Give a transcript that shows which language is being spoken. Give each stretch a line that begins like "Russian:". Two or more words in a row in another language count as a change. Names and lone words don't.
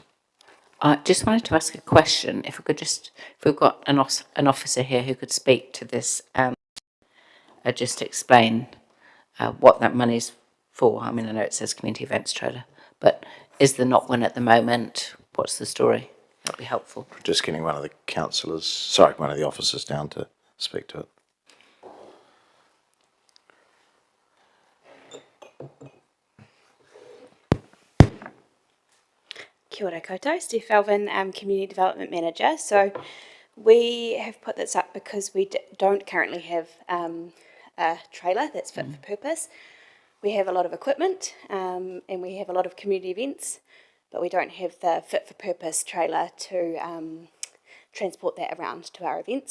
English: I just wanted to ask a question. If we've got an officer here who could speak to this, just explain what that money's for. I mean, I know it says community events trailer, but is there not one at the moment? What's the story? That'd be helpful. Just getting one of the officers down to speak to it.
Māori: Kia ora koutou,
English: Steph Alvin, Community Development Manager. So we have put this up because we don't currently have a trailer that's fit for purpose. We have a lot of equipment and we have a lot of community events, but we don't have the fit for purpose trailer to transport that around to our events.